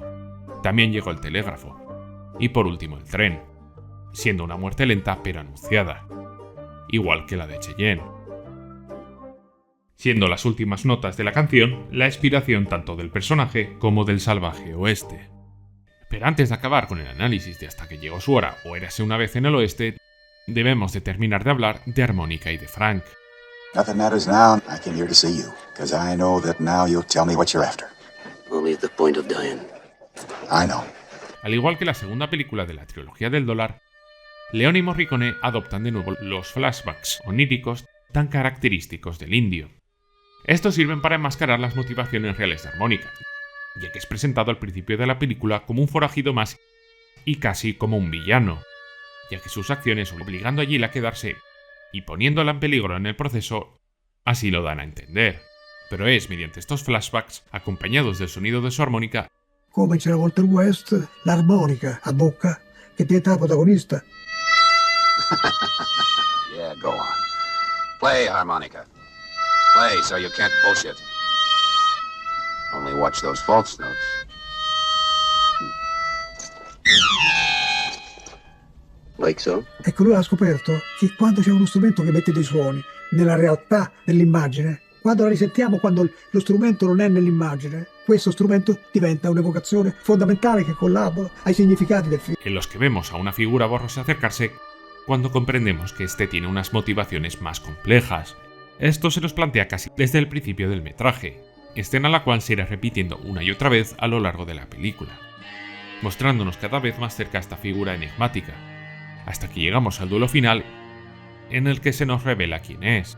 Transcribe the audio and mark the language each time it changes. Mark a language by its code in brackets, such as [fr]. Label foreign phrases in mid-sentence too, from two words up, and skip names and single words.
[es] También llegó el telégrafo. Y por último el tren, siendo una muerte lenta pero anunciada, igual que la de Cheyenne. Siendo las últimas notas de la canción la inspiración tanto del personaje como del salvaje oeste. Pero antes de acabar con el análisis de Hasta que llegó su hora o Érase una vez en el oeste, debemos de terminar de hablar de Armónica y de Frank. [en] Nothing matters now. I came here to see you, because I know that now you'll tell me what you're after. Only at the point of dying. I know. [es] Al igual que la segunda película de la trilogía del dólar, Leone y Morricone adoptan de nuevo los flashbacks oníricos tan característicos del indio. Estos sirven para enmascarar las motivaciones reales de Armónica, ya que es presentado al principio de la película como un forajido más y casi como un villano, ya que sus acciones obligando a Jill a quedarse y poniéndola en peligro en el proceso así lo dan a entender. Pero es mediante estos flashbacks, acompañados del sonido de su armónica, [it] come c'era Walter West, l'armonica a bocca che diventa la protagonista. [en] Yeah, go on. Play, Harmonica. Play so you can't bullshit. Only watch those false notes. Like so? [it] Ecco, lui ha scoperto che quando c'è uno strumento che mette dei suoni nella realtà dell'immagine, quando la risentiamo, quando lo strumento non è nell'immagine, questo strumento diventa un'evocazione fondamentale che collabora ai significati del film. [es] En los que vemos a una figura borrosa acercarse cuando comprendemos que este tiene unas motivaciones más complejas. Esto se nos plantea casi desde el principio del metraje, escena la cual se irá repitiendo una y otra vez a lo largo de la película, mostrándonos cada vez más cerca a esta figura enigmática, hasta que llegamos al duelo final en el que se nos revela quién es.